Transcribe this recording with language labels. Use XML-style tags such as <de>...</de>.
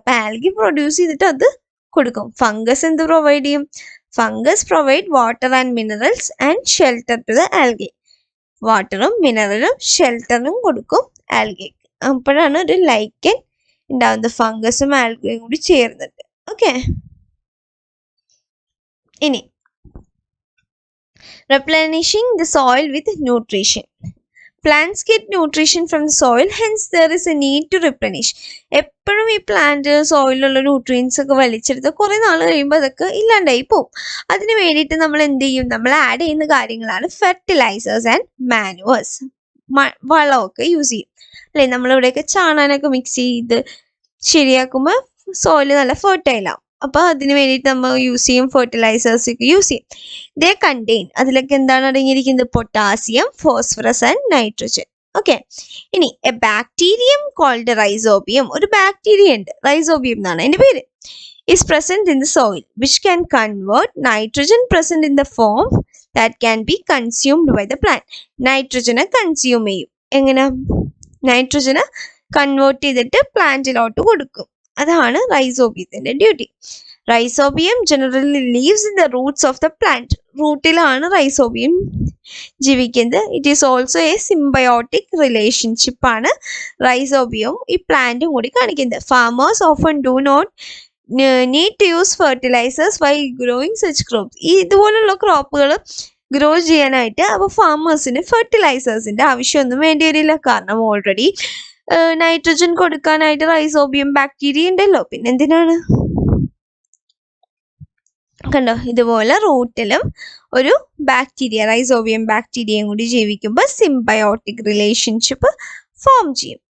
<ml>അപ്പൊ algae produce ചെയ്തിട്ട് അത് കൊടുക്കും. ഫംഗസ് എന്ത് പ്രൊവൈഡ് ചെയ്യും?</ml> <en>Fungus provide water and minerals and shelter to the algae.</en> <ml>വാട്ടറും മിനറലും ഷെൽട്ടറും കൊടുക്കും ആൽഗയ്ക്ക്. അപ്പോഴാണ് ഒരു ലൈക്കൻ ഉണ്ടാവുന്നത്, ഫംഗസും ആൽഗയും കൂടി ചേർന്നിട്ട്.</ml> <en>okay,</en> <ml>ഇനി</ml> <en>replenishing the soil with nutrition. Plants get nutrition from the soil, hence there is a need to replenish.</en> <ml>എപ്പോഴും ഈ പ്ലാന്റ് സോയിലുള്ള ന്യൂട്രിയൻസ് ഒക്കെ വലിച്ചെടുത്ത് കുറെ നാൾ കഴിയുമ്പോൾ അതൊക്കെ ഇല്ലാണ്ടായി പോവും. അതിന് വേണ്ടിയിട്ട് നമ്മൾ എന്ത് ചെയ്യും? നമ്മൾ ആഡ് ചെയ്യുന്ന കാര്യങ്ങളാണ് ഫെർട്ടിലൈസേഴ്സ് ആൻഡ് മാനുവേഴ്സ്. വളമൊക്കെ യൂസ് ചെയ്യും അല്ലേ? നമ്മളിവിടെയൊക്കെ ചാണാനൊക്കെ മിക്സ് ചെയ്ത് ശരിയാക്കുമ്പോൾ സോയിൽ നല്ല ഫെർട്ടൈൽ ആവും. അപ്പോൾ അതിന് വേണ്ടിയിട്ട് നമ്മൾ യൂസ് ചെയ്യും, ഫെർട്ടിലൈസേഴ്സ് ഒക്കെ യൂസ് ചെയ്യും. ദേ കണ്ടെയ്ൻ, അതിലൊക്കെ എന്താണ് അടങ്ങിയിരിക്കുന്നത്? Potassium, phosphorus and nitrogen. Okay, ഇനി</ml> <en>A bacterium called rhizobium.</en> <ml>ഒരു ബാക്ടീരിയ ഉണ്ട്, റൈസോബിയം എന്നാണ് അതിന്റെ പേര്.</ml> <en>is present in the soil, which can convert nitrogen present in the form that can be consumed by the plant.</en> <ml>നൈട്രജനെ consume ചെയ്യും. എങ്ങനെ? നൈട്രജനെ convert ചെയ്തിട്ട് പ്ലാന്റിലോട്ട് കൊടുക്കും. അതാണ് റൈസോബിയത്തിന്റെ duty.</ml> <en>Rhizobium generally lives in the roots of the plant.</en> <ml>റൂട്ടിലാണ് rhizobium ജീവിക്കുന്നത്.</ml> <en>it is also a</en> <ml>symbiotic റിലേഷൻഷിപ്പാണ് റൈസോബിയവും ഈ പ്ലാന്റും കൂടി കാണിക്കുന്നത്.</ml> <en>Farmers often do not need to use fertilizers while growing such crops.</en> <ml>ഈ ഇതുപോലുള്ള ക്രോപ്പുകൾ ഗ്രോ ചെയ്യാനായിട്ട് അപ്പോൾ ഫാമേഴ്സിന് ഫെർട്ടിലൈസേഴ്സിൻ്റെ ആവശ്യമൊന്നും വേണ്ടി വരില്ല. കാരണം ഓൾറെഡി നൈട്രജൻ കൊടുക്കാനായിട്ട് റൈസോബിയം ബാക്ടീരിയ ഉണ്ടല്ലോ. പിന്നെ എന്തിനാണ്? കണ്ടോ, ഇതുപോലെ റൂട്ടിലും ഒരു ബാക്ടീരിയ, റൈസോബിയം ബാക്ടീരിയയും കൂടി ജീവിക്കുമ്പോൾ സിംബയോട്ടിക് റിലേഷൻഷിപ്പ് ഫോം ചെയ്യും.</ml>